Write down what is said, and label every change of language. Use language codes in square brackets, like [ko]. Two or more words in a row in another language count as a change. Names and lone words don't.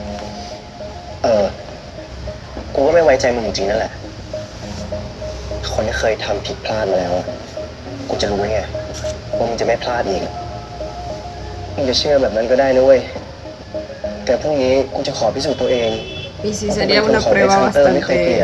[th] กูก็ไม่ไว้ใจมึงจริงๆนั่นแหละ คนที่เคยทำผิดพลาดมาแล้วอะกูจะรู้ไงว่ามึงจะไม่พลาดอีก มึงจะเชื่อแบบนั้นก็ได้นะเว้ย แต่พรุ่งนี้กูจะขอพิสูจน์ตัวเอง [es] Y sí, sería una prueba [th] ไม่เคยเปลี่ยน